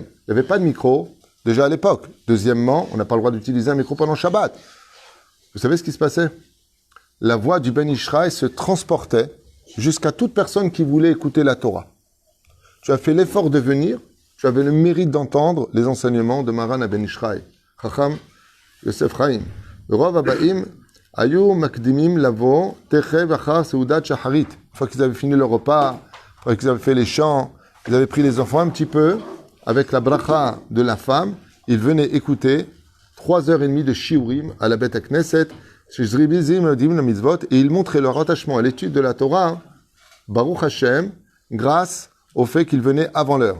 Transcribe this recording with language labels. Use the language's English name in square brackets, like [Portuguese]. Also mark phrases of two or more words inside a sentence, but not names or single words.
[French] Il n'y avait pas de micro, déjà à l'époque. Deuxièmement, on n'a pas le droit d'utiliser un micro pendant Shabbat. Vous savez ce qui se passait? La voix du Ben Ishraï se transportait jusqu'à toute personne qui voulait écouter la Torah. Tu as fait l'effort de venir, tu avais le mérite d'entendre les enseignements de Maran à Ben Ishraï. Chacham Yosef Chaim. [Hebrew] רוב הבאים היו מקדימים לבוא תכף אחר סעודת שחרית. [French] Une fois qu'ils avaient fini leur repas, une fois qu'ils avaient fait les chants, ils avaient pris les enfants un petit peu, avec la bracha de la femme, ils venaient écouter 3h30 de Shiurim à la [Hebrew] בית כנסת, [French] et ils montraient leur attachement à l'étude de la Torah, [Hebrew] ברוך השם, [French] grâce au fait qu'ils venaient avant l'heure.